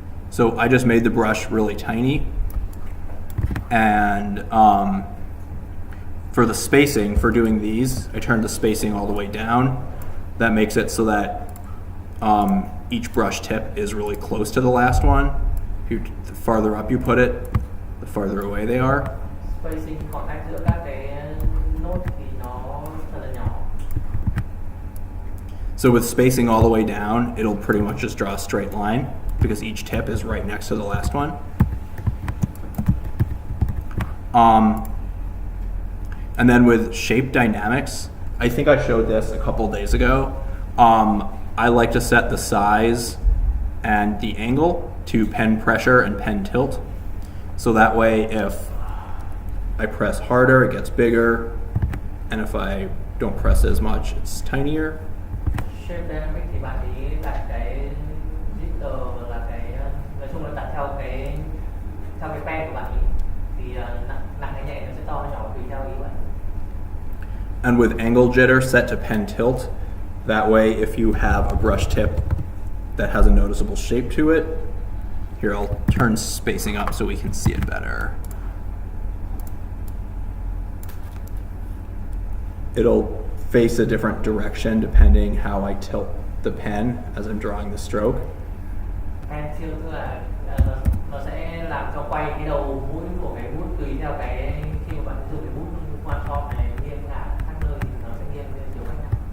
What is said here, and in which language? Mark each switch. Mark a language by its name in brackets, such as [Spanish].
[English] So I just made the brush really tiny. And for the spacing, for doing these, I turned the spacing all the way down. That makes it so that each brush tip is really close to the last one. The farther up you put it, the farther away they are. [Vietnamese] Spacing khoảng cách giữa các cái nốt thì nó thật là nhỏ. [English] So with spacing all the way down, it'll pretty much just draw a straight line because each tip is right next to the last one. And then with shape dynamics, I think I showed this a couple days ago. I like to set the size and the angle. to pen pressure and pen tilt. So that way, if I press harder, it gets bigger, and if I don't press as much, it's tinier. [Vietnamese] Shape dynamic thì bạn ý đặt cái jitter là cái nói chung là đặt theo cái pen của bạn ý thì nặng hay nhẹ nó sẽ to nhỏ tùy theo ý bạn. [English] And with angle jitter set to pen tilt, that way if you have a brush tip that has a noticeable shape to it, here I'll turn spacing up so we can see it better. It'll face a different direction depending how I tilt the pen as I'm drawing the stroke. [Vietnamese] Pen tilt tức là nó sẽ làm cho quay cái đầu mũi của cái bút tùy theo cái khi mà bạn dùng cái bút hoàn form này nghiêng ngả khác nơi thì nó sẽ nghiêng theo chiều khác nhau.